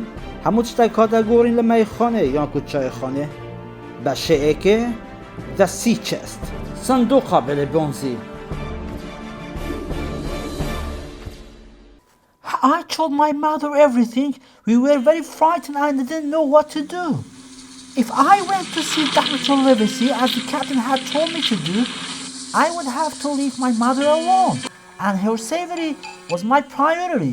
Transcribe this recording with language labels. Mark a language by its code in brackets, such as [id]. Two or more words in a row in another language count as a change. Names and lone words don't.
[ckb] هەموو شتێکا دەگۆڕین لە مەیخانە یان کوچایخانە بە شێعەکە The Sea Chest سندوقا بێلێبۆنزی. [en] I told my mother everything. We were very frightened and didn't know what to do. If I went to see Dr. Livesey as the captain had told me to do, I would have to leave my mother alone, and her safety was my priority.